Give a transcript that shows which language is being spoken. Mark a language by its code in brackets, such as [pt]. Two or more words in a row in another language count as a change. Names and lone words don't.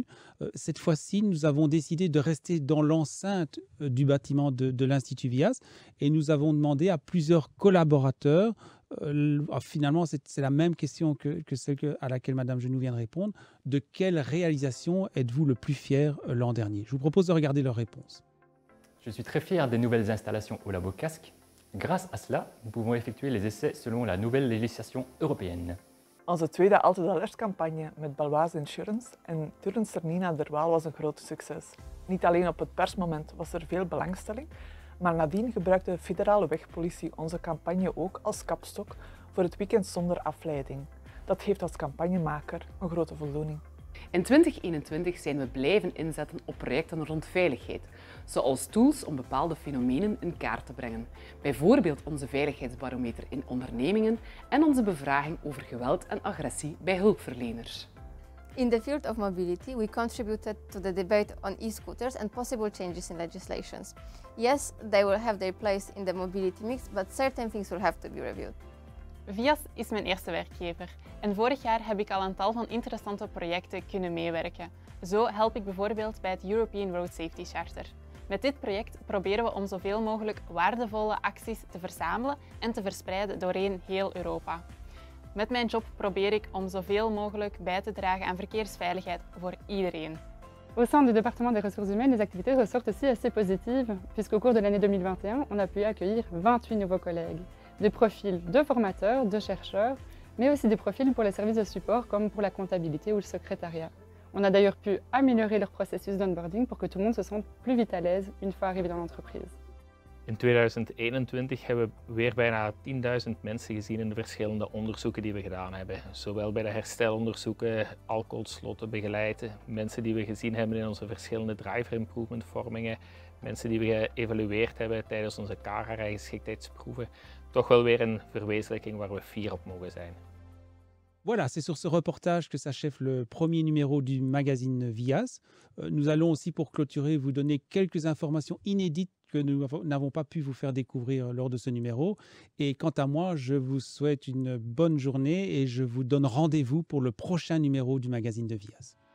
[fr] Cette fois-ci, nous avons décidé de rester dans l'enceinte du bâtiment de l'Institut Vias et nous avons demandé à plusieurs collaborateurs, finalement c'est la même question que celle à laquelle Madame Genoux vient de répondre, de quelle réalisation êtes-vous le plus fier l'an dernier? Je vous propose de regarder leurs réponses. Je suis très fier des nouvelles installations au Labo Casque. Grâce à cela, nous pouvons effectuer les essais selon la nouvelle législation européenne. [nl] Onze tweede Altijd Alert-campagne met Baloise Insurance en turnster Nina Derwaal was een groot succes. Niet alleen op het persmoment was er veel belangstelling, maar nadien gebruikte de federale wegpolitie onze campagne ook als kapstok voor het weekend zonder afleiding. Dat geeft als campagnemaker een grote voldoening. In 2021 zijn we blijven inzetten op projecten rond veiligheid, zoals tools om bepaalde fenomenen in kaart te brengen. Bijvoorbeeld onze veiligheidsbarometer in ondernemingen en onze bevraging over geweld en agressie bij hulpverleners. [en] In the field of mobility, we contributed to the debate on e-scooters and possible changes in legislations. Yes, they will have their place in the mobility mix, but certain things will have to be reviewed. [nl] Vias is mijn eerste werkgever en vorig jaar heb ik al een tal van interessante projecten kunnen meewerken. Zo help ik bijvoorbeeld bij het European Road Safety Charter. Met dit project proberen we om zoveel mogelijk waardevolle acties te verzamelen en te verspreiden doorheen heel Europa. Met mijn job probeer ik om zoveel mogelijk bij te dragen aan verkeersveiligheid voor iedereen. [fr] Au sein du département des ressources humaines, les activités ressortent aussi assez positives, puisqu'au cours de l'année 2021, on a pu accueillir 28 nouveaux collègues. Des profils de formateurs, de chercheurs, mais aussi des profils pour les services de support comme pour la comptabilité ou le secrétariat. On a d'ailleurs pu améliorer leur processus d'onboarding pour que tout le monde se sente plus vite à l'aise une fois arrivé dans l'entreprise. [nl] In 2021 hebben we weer bijna 10.000 mensen gezien in de verschillende onderzoeken die we gedaan hebben. Zowel bij de herstelonderzoeken, alcoholslotten begeleid, mensen die we gezien hebben in onze verschillende [en] driver improvement [nl] vormingen, mensen die we geëvalueerd hebben tijdens onze CARA-geschiktheidsproeven. Toch wel weer een verwezenlijking waar we fier op mogen zijn. [fr] Voilà, c'est sur ce reportage que s'achève le premier numéro du magazine Vias. Nous allons aussi, pour clôturer, vous donner quelques informations inédites que nous n'avons pas pu vous faire découvrir lors de ce numéro. Et quant à moi, je vous souhaite une bonne journée et je vous donne rendez-vous pour le prochain numéro du magazine de Vias.